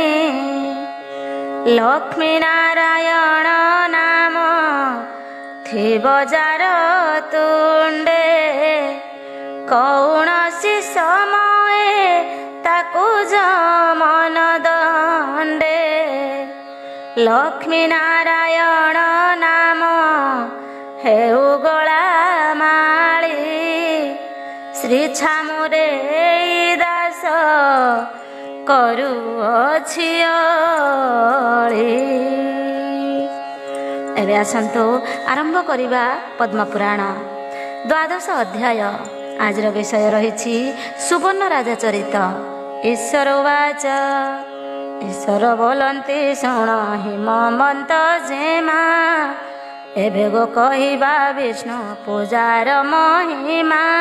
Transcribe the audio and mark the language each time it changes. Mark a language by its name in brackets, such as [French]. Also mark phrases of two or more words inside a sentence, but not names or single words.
[Odia] ଲକ୍ଷ୍ମୀ ନାରାୟଣ ନାମ ଥିବ ଯାର ତୁଣ୍ଡେ, କୌଣସି ସମୟେ ତାକୁ ଯମନ ଦଣ୍ଡେ। ଲକ୍ଷ୍ମୀ ନାରାୟଣ ନାମ ହେଉ ଗଳା ମାଳି, ଶ୍ରୀ ଛାମୁରେ କରୁଅଛି ଅଳି। ଏବେ ଆସନ୍ତୁ ଆରମ୍ଭ କରିବା ପଦ୍ମପୁରାଣ ଦ୍ୱାଦଶ ଅଧ୍ୟାୟ। ଆଜିର ବିଷୟ ରହିଛି ସୁବର୍ଣ୍ଣ ରାଜା ଚରିତ। ଈଶ୍ୱର ଉବାଚ, ଈଶ୍ୱର ବୋଲନ୍ତି ଶୁଣ ହିମମନ୍ତ ଜେମା, ଏବେ ଗୋ କହିବା ବିଷ୍ଣୁ ପୂଜାର ମହିମା।